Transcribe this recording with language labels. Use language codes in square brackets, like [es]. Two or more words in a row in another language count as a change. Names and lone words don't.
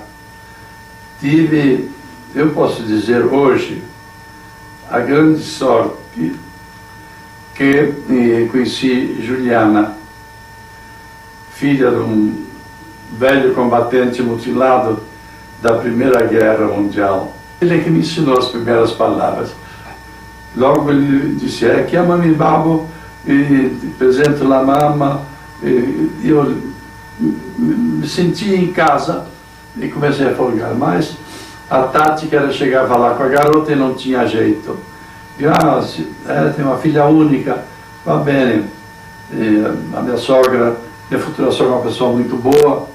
[pt] Tive, eu posso dizer hoje, a grande sorte que conheci Juliana, filha de um velho combatente mutilado da Primeira Guerra Mundial. Ele é que me ensinou as primeiras palavras. Logo ele disse: [it] chiamami babbo, ti presento la mamma. [pt] Eu me senti em casa e comecei a folgar, mas a tática era chegar a falar com a garota e não tinha jeito. Tem uma filha única, [it] va bene. [pt] A minha sogra, minha futura sogra, é uma pessoa muito boa.